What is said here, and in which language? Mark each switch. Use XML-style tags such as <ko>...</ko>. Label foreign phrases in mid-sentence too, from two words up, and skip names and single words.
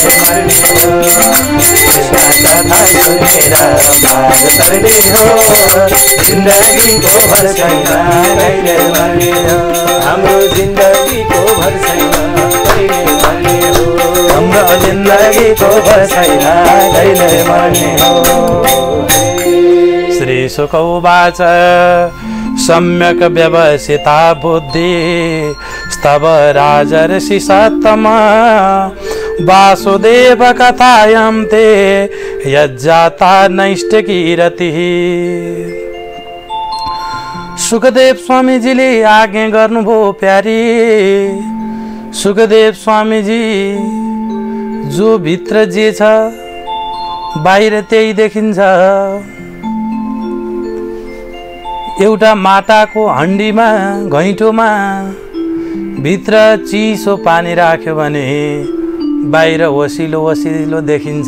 <ne>मर्ने हो कृष्ण कथा सुनेर पार गर्ने हो जिन्दगीको भर छैन कहिले मर्ने हो हाम्रो जिन्दगीको भर छैन कहिले मर्ने हो हाम्रो जिन्दगीको भर छैन कहिले मर्ने हो</ne> <sa>श्री शुक उवाच सम्यक व्यवसिता बुद्धि स्तव राजर्षि सत्तम वासुदेव कथायां ते यज्जाता नैष्ठिकी रतिः।</sa> <ne>सुखदेव स्वामीजीले आज्ञा गर्नुभयो प्यारी। सुखदेव स्वामीजी जो भित्र जे छ बाहिर त्यही देखिन्छ। एउटा माटाको हण्डीमा घैँटोमा भित्र चिसो पानी राख्यो भने बाहिर वसिलो वसिलो देखिन्छ।</ne>